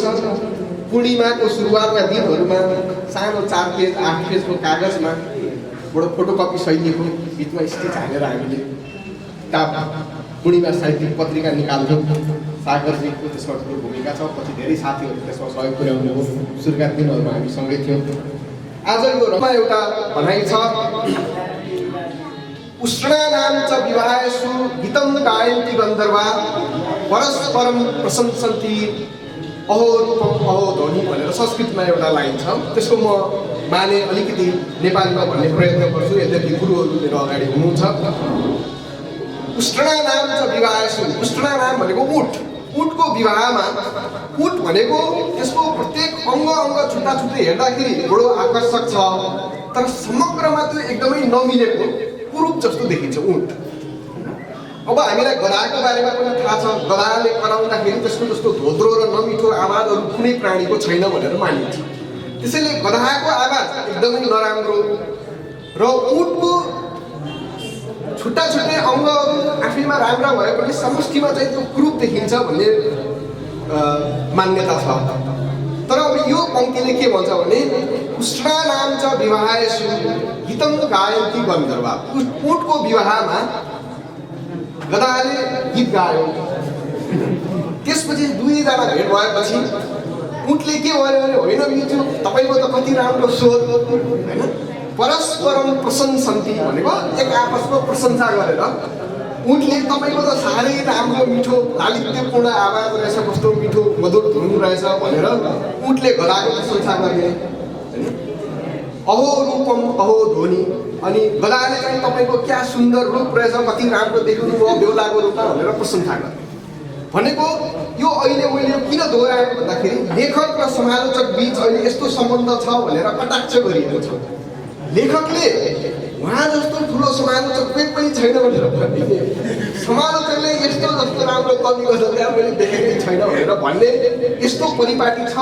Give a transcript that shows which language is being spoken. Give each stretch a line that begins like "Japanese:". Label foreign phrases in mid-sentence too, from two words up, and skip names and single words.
Nepali: पूर्णिमाको सुरुवातका दिनहरूमा सानो 4 पेज 8 पेजको कागजमा फोटोकपी शैलीको बिचमा स्टिच हालेर हामीले पूर्णिमा साहित्यिक पत्रिका निकाल्थ्यौँ। सागरजीको त्यसमा ठुलो भूमिका छ। पछि धेरै साथीहरू त्यसमा सहयोग पुर्याउनु हो। सुरुका दिनहरूमा हामी सँगै थियौँ। आज यो रमा एउटा भनाइ छ,
Sanskrit: उष्णा नाम च विवाहेषु गीतं गायन्ति गन्धर्वा परस्परं प्रशंसन्ति अहो रूपम अहो ध्वनि
Nepali: भनेर संस्कृतमा एउटा लाइन छ। त्यसको म माने अलिकति नेपालीमा भन्ने प्रयत्न गर्छु, यद्यपि गुरुहरू मेरो अगाडि हुनुहुन्छ।
Sanskrit: उष्णा नाम च विवाहेषु, उष्णा नाम
Nepali: भनेको उठ, उठको विवाहमा, उठ भनेको त्यसको प्रत्येक अङ्ग छुट्टा छुट्टै हेर्दाखेरि बडो आकर्षक छ, तर समग्रमा त्यो एकदमै नमिलेको कुरूप जस्तो देखिन्छ उठ। अब हामीलाई गधाको बारेमा पनि थाहा छ। गधाले कराउँदाखेरि त्यसको जस्तो धोद्रो र नमिठो आवाजहरू कुनै प्राणीको छैन भनेर मानिन्छ। त्यसैले गधाको आवाज एकदमै नराम्रो र उठको छुट्टा छुट्टै अङ्गहरू आफैमा राम्रा भए पनि समष्टिमा चाहिँ त्यो कुरूप देखिन्छ भन्ने मान्यता छ। तर अब यो पङ्क्तिले के भन्छ भने
Sanskrit: उष्णा नाम च विवाहेषु गीतं गायन्ति गन्धर्वा,
Nepali: उठको विवाहमा गधाले गीत गायो। त्यसपछि दुईजना भेट भएपछि उठले के भन्यो भने होइन मिठो, तपाईँको त कति राम्रो स्वर होइन,
Sanskrit: परस्परम प्रशंसन्ति
Nepali: भनेको एक आपसको प्रशंसा गरेर उठले तपाईँको त साह्रै राम्रो मिठो लालित्यपूर्ण आवाज रहेछ, कस्तो मिठो मधुर धुन रहेछ भनेर उठले गधाको प्रशंसा गर्ने।
Sanskrit: अहो रूपम अहो ध्वनि,
Nepali: अनि गधाले चाहिँ तपाईँको क्या सुन्दर रूप रहेछ, कति राम्रो देख्नुभयो बेहुलाको रूपमा भनेर प्रशंसा गर्ने। भनेको यो अहिले मैले किन दोहोऱ्याएँ भन्दाखेरि लेखक र समालोचक बीच अहिले यस्तो सम्बन्ध छ भनेर कटाक्ष गरिएको छ। लेखकले उहाँ जस्तो ठुलो समालोचक कोही पनि छैन भनेर भनिदिए, समालोचकले यस्तो जस्तो राम्रो कवि गजलकार मैले देखेकै छैन भनेर भन्ने यस्तो परिपाटी छ।